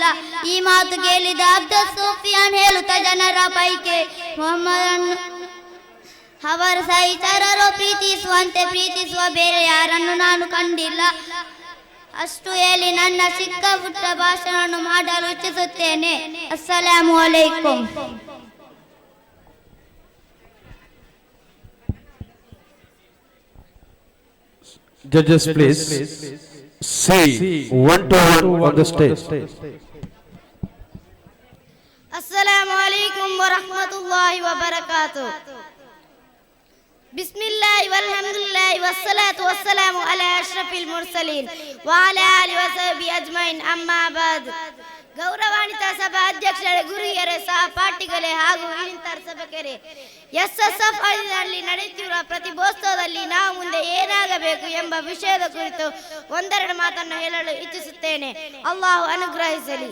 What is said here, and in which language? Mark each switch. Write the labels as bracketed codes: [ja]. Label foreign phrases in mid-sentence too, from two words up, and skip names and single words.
[kn] ಈ ಮಾತು ಕೇಳಿದ ಅಬ್ದುಲ್ ಸುಫಿಯಾನ್ ಹೇಳುತ್ತಾ, ಜನರ ಪೈಕಿ ಮುಹಮ್ಮದನ್ನು ಅವರ ಸಹಚರರು ಪ್ರೀತಿಸುವಂತೆ ಪ್ರೀತಿಸುವ ಬೇರೆ ಯಾರನ್ನು ನಾನು ಕಂಡಿಲ್ಲ. ಅಷ್ಟು ಹೇಳಿ ನನ್ನ ಚಿಕ್ಕ ಪುಟ್ಟ ಭಾಷಣವನ್ನು ಮಾಡಲು ಇಚ್ಛಿಸುತ್ತೇನೆ. [ar] السلام عليكم. [en] Judges, please. See 121 on the stage. [ar] السلام عليكم ورحمة الله وبركاته. بسم الله والحمد لله والصلاة والسلام على أشرف المرسلين وعلى آله وصحبه أجمعين، أما بعد. [kn] ಗೌರವಾನ್ವಿತ ಸಭಾ ಅಧ್ಯಕ್ಷರೇ, ಗುರುಹಿಯರೇ, ಸಹಪಾಠಿಗಳೇ ಹಾಗೂ ಇನ್ನಿತರ ಸಭೆಕರೇ, SSF ನಲ್ಲಿ ನಡೆಯುತ್ತಿರುವ ಪ್ರತಿಭೋತ್ಸವದಲ್ಲಿ ನಾವು ಮುಂದೆ ಏನಾಗಬೇಕು ಎಂಬ ವಿಷಯದ ಕುರಿತು ಒಂದೆರಡು ಮಾತನ್ನು ಹೇಳಲು ಇಚ್ಛಿಸುತ್ತೇನೆ. ಅಲ್ಲಾಹು ಅನುಗ್ರಹಿಸಲಿ.